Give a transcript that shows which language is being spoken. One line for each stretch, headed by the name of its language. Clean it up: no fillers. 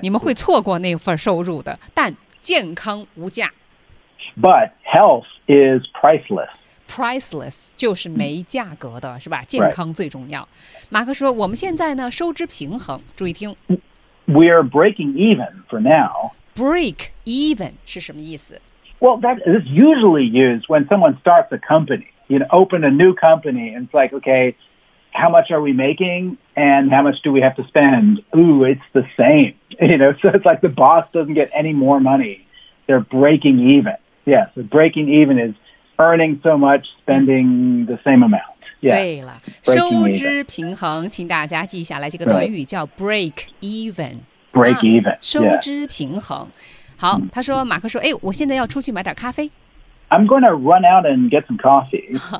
Chinese: 你们会错过那份收入的，但健康无价。
English: But health is priceless.
Chinese: Priceless 就是没价格的，是吧？健康最重要。
English: Right.
Chinese: 马克说，我们现在呢，收支平衡，注意听。
English: We are breaking even for now.
Chinese: Break even 是什么意思
English: Well, that is usually used when someone starts a company. You know, open a new company, and it's like, okay, how much are we making, and how much do we have to spend? Ooh, it's the same. You know, so it's like the boss doesn't get any more money. They're breaking even. Yeah, so breaking even is earning so much, spending the same amount. Yeah,
Chinese: 对了，收支平衡，请大家记下来这个短语叫 break even.
English: Break even,、yeah.
Chinese: 收支平衡。好，他说，马克说，哎，我现在要出去买点咖啡。
English: I'm going to run out and get some coffee.